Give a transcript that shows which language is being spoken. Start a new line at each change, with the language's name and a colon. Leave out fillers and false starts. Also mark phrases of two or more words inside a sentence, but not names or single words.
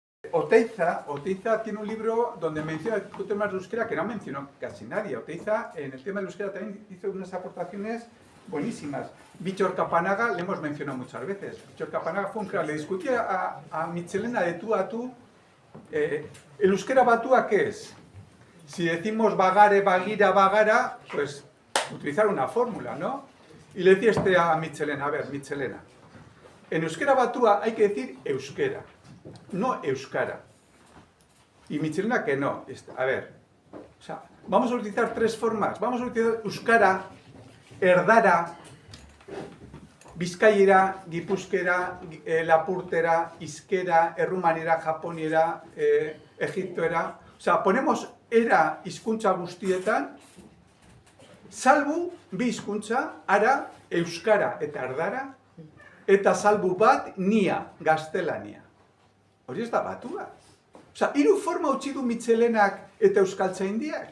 Spanish: Oteiza tiene un libro donde menciona temas de euskera que no mencionó casi nadie. Oteiza en el tema del euskera también hizo unas aportaciones buenísimas. Víctor Capanaga le hemos mencionado muchas veces. Víctor Capanaga fue un crack, le discutía a Michelena de tú a tú. ¿El
Basque: euskera batua
Spanish: qué es? Si decimos
Basque: bagare, bagira, bagara,
Spanish: pues utilizar una fórmula, ¿no? Y le decía a Michelena, a ver, Michelena, en
Basque: euskera batua
Spanish: hay que decir euskera, no euskara. Y Michelena que no. A ver, o sea, vamos a utilizar tres formas. Vamos a utilizar
Basque: euskara, erdara, bizkaiera, gipuzkera, lapurtera, hizkera, errumanera, japonera, egiptoera.
Spanish: O sea, ponemos
Basque: era hizkuntza guztietan, salbu bi hizkuntza, ara, euskara eta erdara, eta salbu bat, nia, gaztelania. Hori ez da batua. Osa, hiru forma utzi du Michelenak eta euskaltzaindiak.